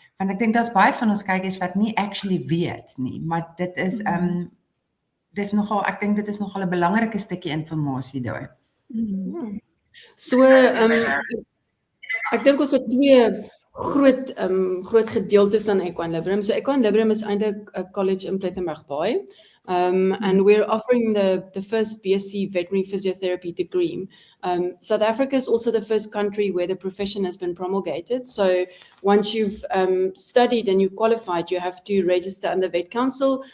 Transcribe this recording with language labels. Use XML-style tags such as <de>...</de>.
<af>Want ek dink daar's baie van ons kykers wat nie actually weet nie, maar dit is dis nogal, ek dink dit is nogal 'n belangrike stukkie inligting daai. So ek dink ons het twee groot gedeeltes aan Equine-Librium. So Equine-Librium is eintlik 'n college in Plettenberg Bay.</af> <en>And we're offering the first BSc veterinary physiotherapy degree. South Africa is also the first country where the profession has been promulgated. So once you've studied and you qualified, you have to register under Vet Council.</en>